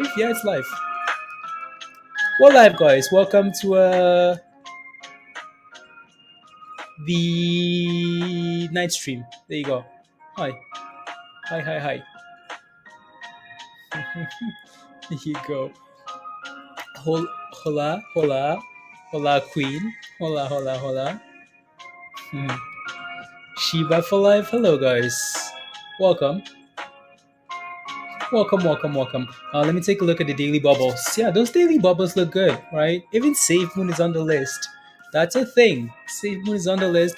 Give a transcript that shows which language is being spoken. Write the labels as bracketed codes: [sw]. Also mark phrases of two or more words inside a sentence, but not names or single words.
[en] Yeah, it's live. Well, live, guys. Welcome to the night stream. There you go. Hi, hi, hi, hi. There you go. [es] Hola, hola, hola, Queen. Hola, hola, hola. [en] Hmm. Shiba for life. Hello, guys. Welcome. Welcome, welcome, welcome. Let me take a look at the daily bubbles. Yeah, those daily bubbles look good, right? Even SafeMoon is on the list. That's a thing. SafeMoon is on the list.